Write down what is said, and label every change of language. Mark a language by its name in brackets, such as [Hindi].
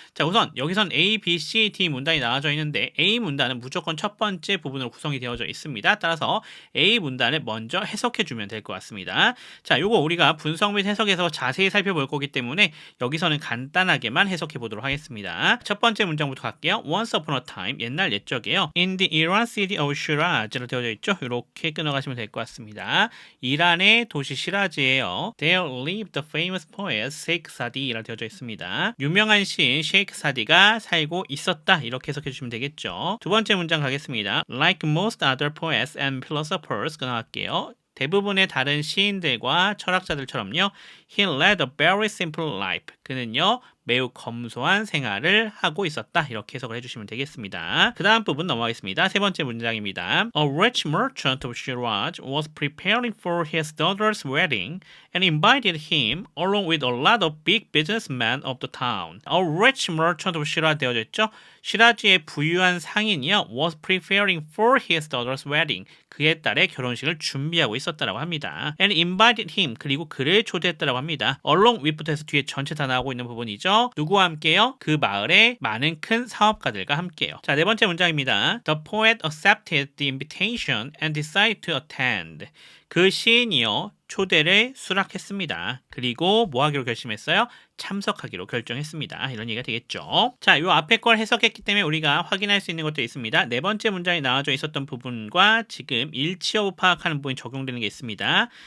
[Korean] 자, 우선 여기선 A, B, C, D 문단이 나와져 있는데 A 문단은 무조건 첫 번째 부분으로 구성이 되어져 있습니다. 따라서 A 문단을 먼저 해석해 주면 될 것 같습니다. 자, 요거 우리가 분석 및 해석에서 자세히 살펴볼 거기 때문에 여기서는 간단하게만 해석해 보도록 하겠습니다. 첫 번째 문장부터 갈게요. [English] Once upon a time, [Korean] 옛날 옛적이에요. [English] In the Iran city of Shiraz로 [Korean] 되어져 있죠. 이렇게 끊어가시면 될 것 같습니다. 이란의 도시 시라즈예요. [English] There lived the famous poet Sheikh Sadi라고 [Korean] 되어져 있습니다. 유명한 시인 셰이크 사디가 살고 있었다. 이렇게 해석해 주시면 되겠죠. 두 번째 문장 가겠습니다. [English] Like most other poets and philosophers, [Korean] 나갈게요. 대부분의 다른 시인들과 철학자들처럼요. [English] He led a very simple life. [Korean] 그는요, 매우 검소한 생활을 하고 있었다. 이렇게 해석을 해주시면 되겠습니다. 그 다음 부분 넘어가겠습니다. 세 번째 문장입니다. [English] A rich merchant of Shiraz was preparing for his daughter's wedding and invited him along with a lot of big businessmen of the town. A rich merchant of Shiraz [Korean] 되어져 있죠. 시라즈의 부유한 상인이요. [English] was preparing for his daughter's wedding. [Korean] 그의 딸의 결혼식을 준비하고 있었다라고 합니다. [English] And invited him. [Korean] 그리고 그를 초대했다라고 합니다. [English] along with [Korean] 부터 해서 뒤에 전체 다 나오고 있는 부분이죠. 누구와 함께요? 그 마을의 많은 큰 사업가들과 함께요. 자, 네 번째 문장입니다. [English] The poet accepted the invitation and decided to attend. [Korean] 그 시인이요, 초대를 수락했습니다. 그리고 뭐 하기로 결심했어요? 참석하기로 결정했습니다. 이런 얘기가 되겠죠. 자, 요 앞에 걸 해석했기 때문에 우리가 확인할 수 있는 것도 있습니다. 네 번째 문장에 나와져 있었던 부분과 지금 일치 여부 파악하는 부분이 적용되는 게 있습니다.